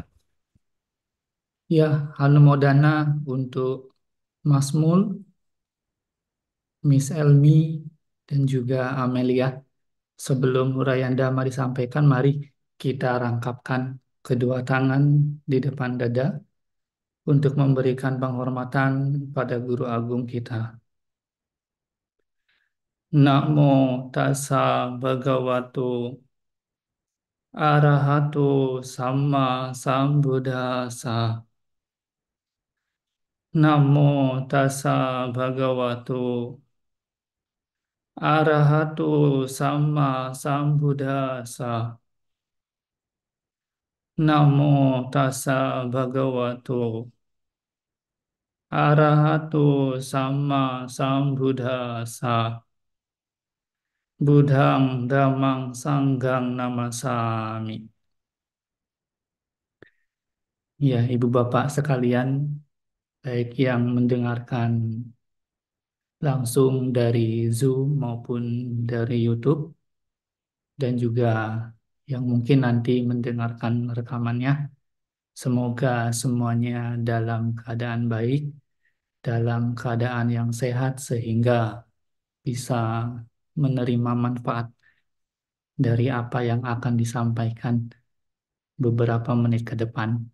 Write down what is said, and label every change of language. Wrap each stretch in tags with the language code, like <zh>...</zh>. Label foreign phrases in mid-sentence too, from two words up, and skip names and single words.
<id>Ya, Hanumodana untuk Mas Mul, Miss Elmi, dan juga Amelia. Sebelum uraian Dhamma disampaikan, mari kita rangkapkan kedua tangan di depan dada untuk memberikan penghormatan pada Guru Agung kita.</id> <pi>Namo tassa bhagavato arahato samma sambuddhassa. Namo tassa bhagavato arahato samma sambuddhassa. Namo tassa bhagavato arahato samma sambuddhassa. Buddhang dhammang sanghang namasami.</pi> <id>Ya, Ibu Bapak sekalian, baik yang mendengarkan langsung dari Zoom maupun dari YouTube, dan juga yang mungkin nanti mendengarkan rekamannya, semoga semuanya dalam keadaan baik, dalam keadaan yang sehat, sehingga bisa menerima manfaat dari apa yang akan disampaikan beberapa menit ke depan.</id>